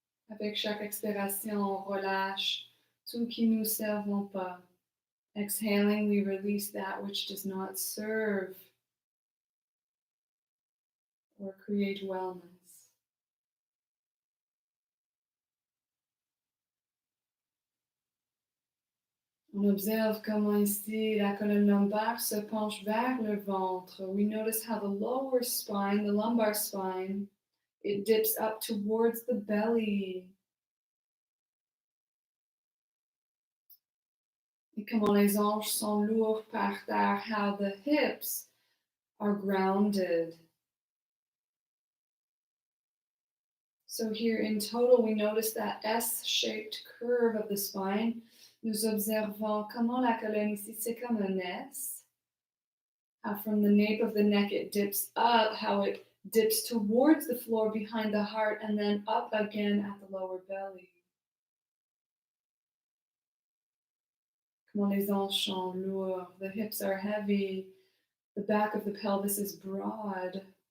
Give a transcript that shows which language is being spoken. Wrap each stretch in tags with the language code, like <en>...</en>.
<fr>Avec chaque expiration, on relâche tout qui ne nous servent pas.</fr> <en>Exhaling, we release that which does not serve or create wellness.</en> <fr>On observe comment ici la colonne lombaire se penche vers le ventre.</fr> <en>We notice how the lower spine, the lumbar spine, it dips up towards the belly.</en> <fr>Et comment les hanches sont lourdes par terre,</fr> <en>how the hips are grounded. So here in total, we notice that S-shaped curve of the spine.</en> <fr>Nous observons comment la colonne ici, c'est comme un S.</fr> <en>How from the nape of the neck it dips up, how it dips towards the floor behind the heart and then up again at the lower belly.</en> <fr>Comment les hanches sont lourdes,</fr> <en>the hips are heavy, the back of the pelvis is broad.</en>